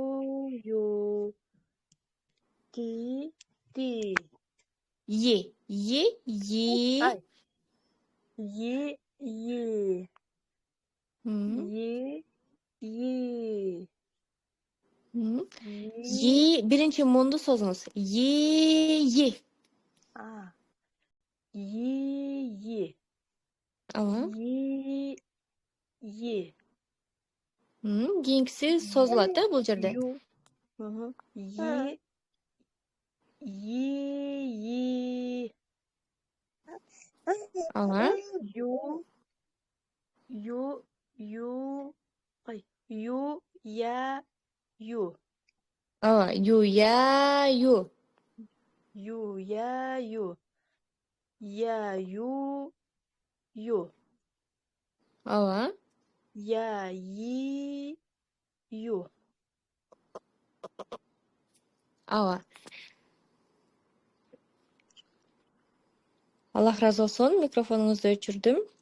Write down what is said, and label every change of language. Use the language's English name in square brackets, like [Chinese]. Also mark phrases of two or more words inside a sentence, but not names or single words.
[Kyrgyz] Ти. Е. Ай. Е. Биринчи муунду созуңуз. Е. Е. Ала. Е. Кийинкиси созулат, бул жерде. Е. Ала. Я. Ала. Я. Ала. Ала. Аллах разы болсун, микрофонуңузду өчүрдүм.